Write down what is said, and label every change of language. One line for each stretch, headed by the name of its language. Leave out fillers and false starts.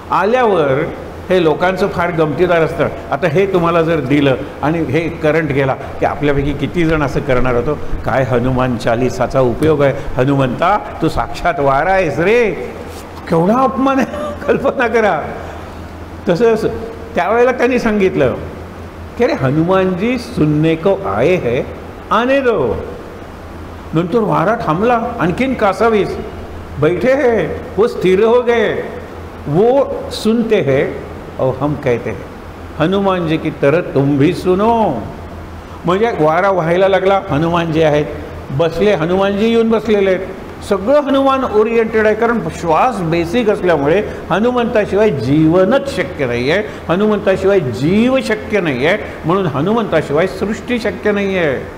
Marathi: आल्यावर हे लोकांचं फार गमतीदार असतं. आता हे तुम्हाला जर दिलं आणि हे करंट गेला की आपल्यापैकी किती जण असं करणार होतो, काय हनुमान चालीसाचा उपयोग आहे, हनुमंता तू साक्षात वारा आहेस रे, केवढा अपमान आहे, कल्पना करा. तसंच त्यावेळेला त्यांनी सांगितलं कि
Hindi: अरे हनुमान जी सुनने को आए है, आने दो.
Marathi: नंतर वारा थांबला, आणखीन कासावीस
Hindi: बैठे हैं, वो स्थिर हो गए, वो सुनते हैं और हम कहते हैं हनुमान जी की तरह तुम भी सुनो.
Marathi: म्हणजे वारा व्हायला लागला, हनुमान जी आहेत बसले, हनुमानजी येऊन बसलेले आहेत. सगळं हनुमान ओरिएंटेड आहे, कारण श्वास बेसिक असल्यामुळे हनुमंताशिवाय जीवनच शक्य नाही आहे, हनुमंताशिवाय जीव शक्य नाही आहे, म्हणून हनुमंताशिवाय सृष्टी शक्य नाही आहे.